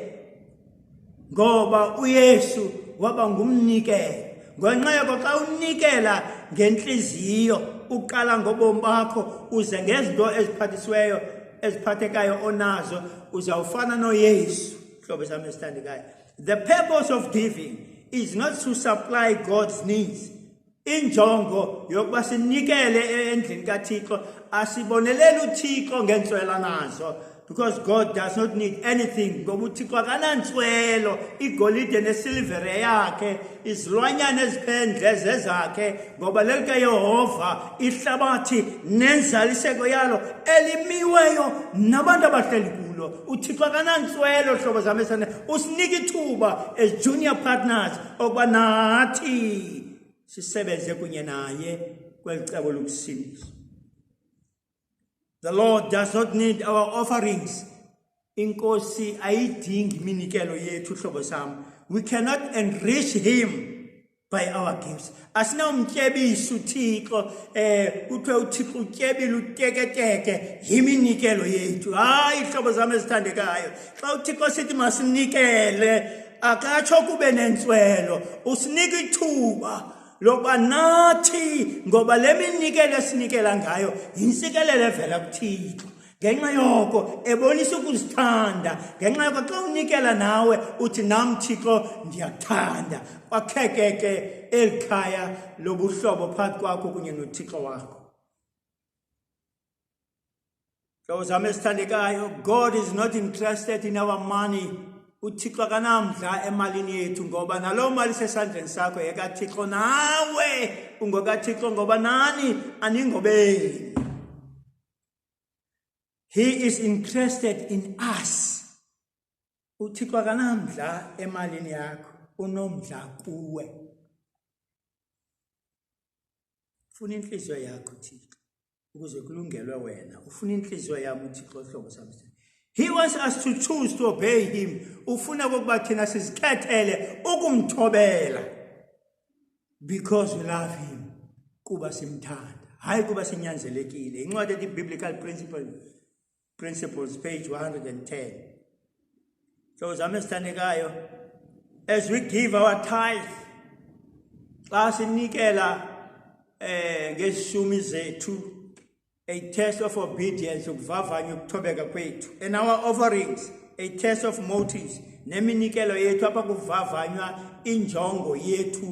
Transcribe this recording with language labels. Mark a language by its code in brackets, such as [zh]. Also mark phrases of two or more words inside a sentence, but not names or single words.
[xh] Ngoba uYesu waba ngumnikelo. Ngenxa yoko xa unikela ngenhliziyo uqala ngobomi bakho uze ngezinto eziphathisiweyo eziphathekayo onazo uzawufana noYesu. Hlobo sami esithandekayo. [en] The purpose of giving is not to supply God's needs. [xh] Injongo yokuba sinikele endlini kaThixo asibonelele uThixo ngentswela nazo, [en] because God does not need anything. [xh] Ngoba uThixo akanantswelo, igolide nesilivere yakhe, izilwanyana eziphendle zezakhe, ngoba lelike Yehova ihlabathi nenzaliseko yalo elimiweyo nabantu abahleli kulo. uThixo akanantswelo hlobo zami esane, usinika ithuba [en] as junior partners [xh] okuba nathi sisebenze kunye naye kweli cebo lokusindisa. [en] The Lord does not need our offerings. [xh] Inkosi ayidingi iminikelo yethu hlobo sami. [en] We cannot enrich him by our gifts. [xh] Asinawumtyebisa uThixo kuthiwe uThixo utyebile uteketeke yiminikelo yethu. Hayi hlobo zami ezithandekayo. Xa uThixo sithi masinikele akatsho kube nentswelo, usinika ithuba lokuba nathi ngoba le minikelo esinikela ngayo yinsikelelo evela kuThixo. Ngenxa yoko ebonisa ukuzithanda. Ngenxa yoko xa unikela nawe uthi nami Thixo ndiyakuthanda. Kwakheke ke elikhaya lobuhlobo phakathi kwakho kunye noThixo wakho. Hlobo zami esithandekayo, [en] God is not interested in our money. [xh] uThixo akanamdla emalini yethu ngoba nalo mali sesandleni sakho yekaThixo, nawe ungokaThixo ngoba nani aningobeni. [en] He is interested in us. [xh] uThixo akanamdla emalini yakho, unomdla kuwe. Ufuna inhliziyo yakho Thixo ukuze kulungelwe wena. Ufuna inhliziyo yami uThixo hlobo sami. [en] He wants us to choose to obey him. [xh] Ufuna kokuba thina sizikhethele ukumthobela [en] because we love him. [xh] Kuba simthanda, hayi kuba sinyanzelekile. Incwadi ethi Biblical Principles page 110. So zami esithandekayo, [en] as we give our tithe, [xh] xa sinikela ngeshumi zethu, [en] a test of obedience, [xh] ukuvavanya ukuthobeka kwethu, [en] and our offerings, a test of motives, [xh] neminikelo yethu apha kuvavanywa injongo yethu.